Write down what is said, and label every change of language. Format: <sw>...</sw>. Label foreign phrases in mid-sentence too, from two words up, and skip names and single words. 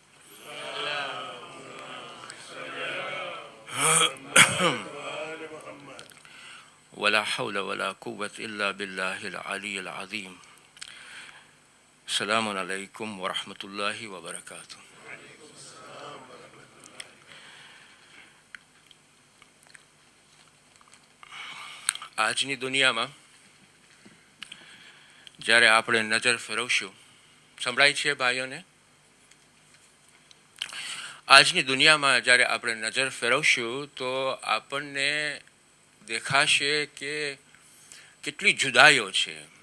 <ar>ولا حول ولا قوة إلا بالله العلي العظيم. السلام عليكم ورحمة الله وبركاته.</ar> <gu>આજની દુનિયામાં જ્યારે આપણે નજર ફેરવશું, સંભળાય છે ભાઈઓને? આજની દુનિયામાં જ્યારે આપણે નજર ફેરવશું તો આપણને દેખાશે કે કેટલી જુદાઈઓ છે.</gu>